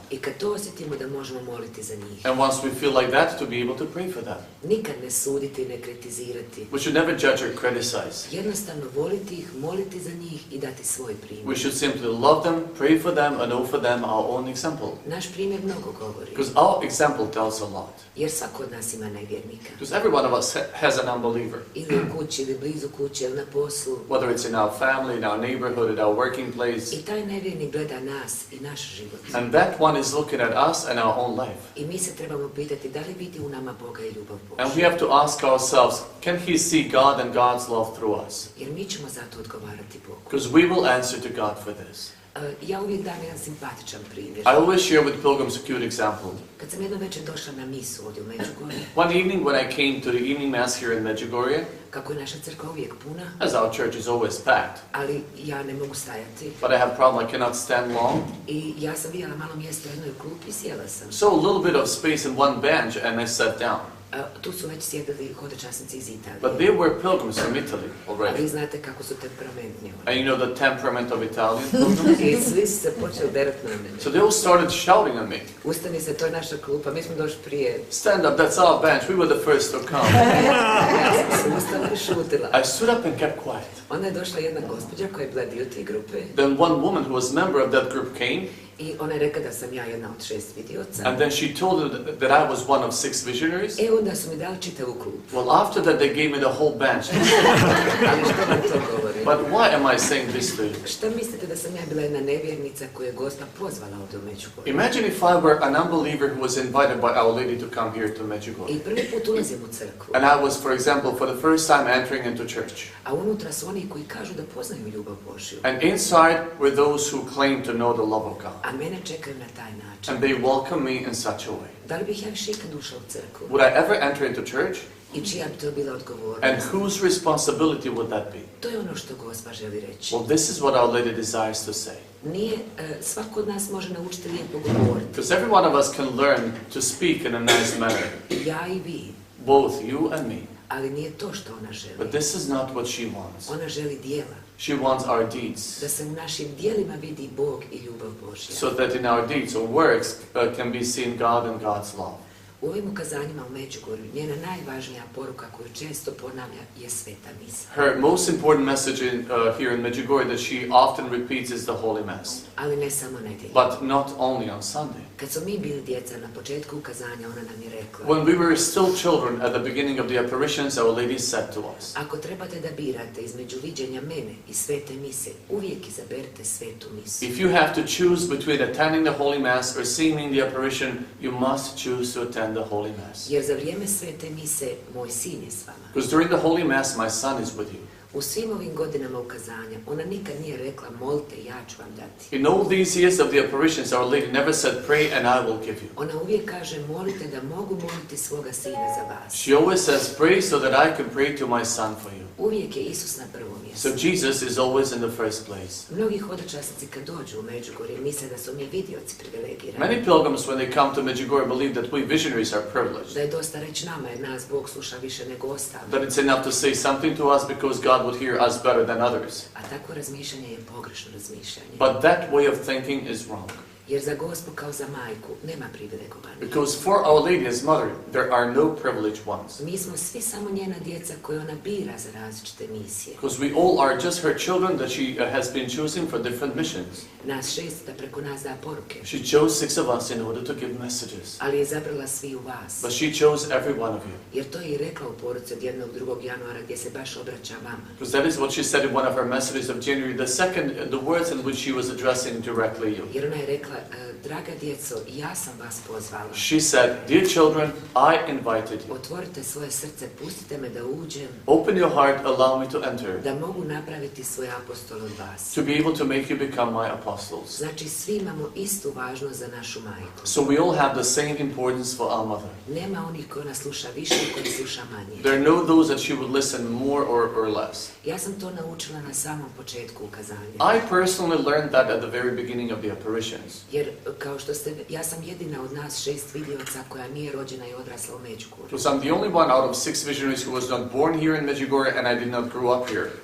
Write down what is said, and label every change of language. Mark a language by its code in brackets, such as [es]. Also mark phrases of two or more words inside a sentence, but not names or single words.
[hr] I kad to osjetimo da možemo moliti za njih. [en] And once we feel like that, to be able to pray for them. [hr] Nikad ne suditi, ne kritizirati. [en] We should never judge or criticize. [hr] Jednostavno voliti ih, moliti za njih i dati svoj primjer. [en] We should simply love them, pray for them, and offer them our own example. [hr] Naš primjer mnogo govori. [en] Because our example tells a lot. [hr] Jer svako od nas ima nevjernika. [en] Because every one of us has an unbeliever. [hr] Ili u kući, ili blizu kuće, ili na poslu. [en] Whether it's in our family, in our neighborhood, in our working place. [hr] I taj nevjernik gleda nas i naš život. [en] And that one is looking at us and our own life. [hr] I mi se trebamo pitati da li vidi u nama Boga i ljubav [en] And we [hr] Božju. [en] have to ask ourselves, can he see God and God's love through us? [hr] Jer mi ćemo zato odgovarati Bogu. [en] Because we will answer to God for this. [hr] Ja uvijek dam jedan simpatičan primjer. [en] I always share with pilgrims a cute example. [hr] Kad sam jedno večer došla na misu ovdje u Medjugorje, [en] One evening when I came to the evening mass here in Medjugorje, [hr] kako je naša crkva uvijek puna, [en] as our church is always packed, [hr] ali ja ne mogu stajati. [en] but I have a problem, I cannot stand long. [hr] I ja sam vidjela malo mjesto u jednoj klupi i sjela sam. [en] So a little bit of space in one bench and I sat down. [hr] Tu su već sjedili hodočasnici iz Italije. [en] But they were pilgrims from Italy [hr] A vi [en] already. [hr] znate kako su temperamentni. [en] And you know the temperament of Italian pilgrims? [hr] I svi su se počeli derati na mene. [en] So they all started shouting at me. [hr] Ustani se, to je naša klupa, mi smo došli prije. [en] Stand up, that's our bench. We were the first to come. [hr] Ja sam se ustala i šutila. [en] I stood up and kept quiet. [hr] Onda je došla jedna gospođa koja je bila dio te grupe. [en] Then one woman who was a member of that group came. [hr] I ona je rekla da sam ja jedna od 6 vidioca. [en] And then she told them that I was one of 6 visionaries. [hr] Onda su mi dali čitavu klupu. [en] Well, after that they gave me the whole bench. [hr] Ali što vam to govori? [en] But why am I saying this to you? [hr] Šta mislite da sam ja bila jedna nevjernica koju je Gospa pozvala ovdje u Medjugorje? [en] Imagine if I were an unbeliever who was invited by Our Lady to come here to Medjugorje. [hr] I prvi put ulazim u crkvu. [en] And I was, for example, for the first time entering into church. [hr] A unutra su oni koji kažu da poznaju ljubav Božju. [en] And inside were those who claim to know the love of God. [hr] A mene čekaju na taj način. [en] And they welcome me in such a way. [hr] Da li bih ja više ikad ušla u crkvu? [en] Would I ever enter into church? [hr] I čija bi to bila odgovornost? [en] And whose responsibility would that be? [hr] To je ono što Gospa želi reći. [en] Well, this is what Our Lady desires to say. [hr] Nije, svako od nas može naučiti lijepo govoriti. [en] Because every one of us can learn to speak in a nice manner. [hr] Ja i vi. [en] Both you and me. [hr] Ali nije to što ona želi. [en] But this is not what she wants. [hr] Ona želi dijela. [en] She wants our deeds. [hr] Da se u našim dijelima vidi Bog i ljubav Božja. [en] So that in our deeds or works can be seen God and God's love. [hr] U ovim ukazanjima u Medjugorju njena najvažnija poruka koju često ponavlja je sveta misa. [en] Her most important message here in Medjugorje that she often repeats is the Holy Mass. [hr] Ali ne samo nedjelju. [en] But not only on Sunday. [hr] Kad smo mi bili djeca na početku ukazanja, ona nam je rekla: [en] When we were still children at the beginning of the apparitions, Our Lady said to us, [hr] ako trebate da birate između viđenja mene i svete mise, uvijek izaberite svetu misu. [en] if you have to choose between attending the Holy Mass or seeing the apparition, you must choose to attend the Holy Mass. [hr] Jer za vrijeme svete mise moj sin je s vama. [en] Because during the Holy Mass, my son is with you. [hr] U svim ovim godinama ukazanja, ona nikad nije rekla molite, ja ću vam dati. [en] In all these years of the apparitions, Our Lady never said, pray and I will give you. [hr] Ona uvijek kaže molite da mogu moliti svoga sina za vas. [en] She always says, pray so that I can pray to my son for you. [hr] Uvijek je Isus na prvom mjestu. [en] So Jesus is always in the first place. [hr] Mnogi hodočasnici kad dođu u Medjugorje misle da su mi vidioci privilegirani. [en] Many pilgrims, when they come to Medjugorje, believe that we visionaries are privileged. [hr] Da je dosta reći nama jer nas Bog sluša više nego ostali. [en] That it's enough to say something to us because God would hear us better than others. [hr] A takvo razmišljanje je pogrešno razmišljanje. [en] But that way of thinking is wrong. [hr] Jer za Gospu kao za majku nema privilegovanih. [en] Because for Our Lady as Mother, there are no privileged ones. [hr] Mi smo svi samo njena djeca koje ona bira za različite misije. [en] Because we all are just her children that she has been choosing for different missions. [hr] Nas 6 da preko nas da poruke. [en] She chose 6 of us in order to give messages. [hr] Ali je zabrala svi u vas. [en] But she chose every one of you. [hr] Jer to je i rekla u poruci od 1. januara gdje se baš obraća vama. [en] Because that is what she said in one of her messages of January, the words in which she was addressing directly you. [hr] Jer ona je rekla, draga djeco, ja sam vas pozvala. [en] She said, dear children, I invited you. [hr] Otvorite svoje srce, pustite me da uđem. [en] Open your heart, allow me to enter. [hr] Da mogu napraviti svoj apostol od vas. [en] To be able to make you become my apostles. [hr] Znači, svi imamo istu važnost za našu majku. [en] So we all have the same importance for our mother. [hr] Nema onih koji nas sluša više i koji sluša manje. [en] There are no those that she would listen more or less. [hr] Ja sam to naučila na samom početku ukazanja. [en] I personally learned that at the very beginning of the apparitions. [hr] Jer, kao što ste, ja sam jedina od nas 6 vidioca koja nije rođena i odrasla u Medjugorju. [en] Because I'm the only one out of 6 visionaries who was not born here in Medjugorje and I did not grow up here.